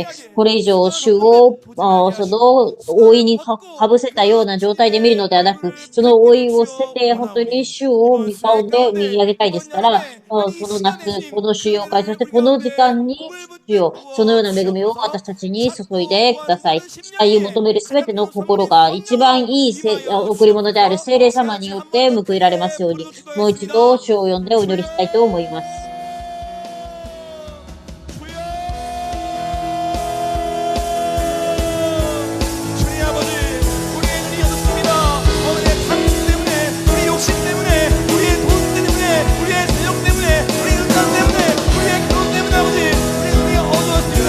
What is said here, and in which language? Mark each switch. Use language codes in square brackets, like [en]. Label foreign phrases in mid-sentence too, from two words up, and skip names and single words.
[ja] これ以上、主を、その、覆いにかぶせたような状態で見るのではなく、その覆いを捨てて、本当に主を見顔で見上げたいですから、この夏、この収容会、そしてこの時間に、主を、そのような恵みを私たちに注いでください。愛を求めるすべての心が一番いい贈り物である聖霊様によって報いられますように、もう一度主を呼んでお祈りしたいと思います。 [ko] 주님 아버지, 우리의 눈이 어둡습니다. 오늘의 탐심 때문에, 우리 욕심 때문에, 우리의 돈 때문에, 우리의 세력 때문에, 우리 은장 때문에, 우리의 결혼 때문에 아버지, 우리 눈이 어두웠습니다.